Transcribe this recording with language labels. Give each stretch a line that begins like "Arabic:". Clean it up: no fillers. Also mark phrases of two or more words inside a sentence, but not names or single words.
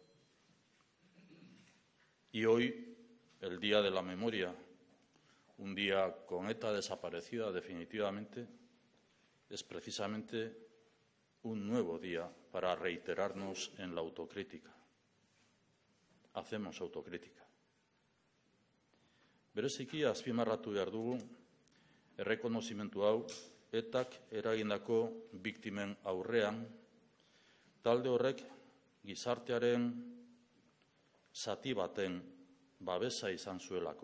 Spanish: Y hoy, el Día de la Memoria, un día con ETA desaparecida definitivamente, es precisamente un nuevo día para reiterarnos en la autocrítica. Hacemos autocrítica.
Basque: Bereziki azpimarratu behar dugu, errekonozimentu hau ETAk eragindako biktimen aurrean, talde horrek gizartearen zati baten babesa izan zuelako.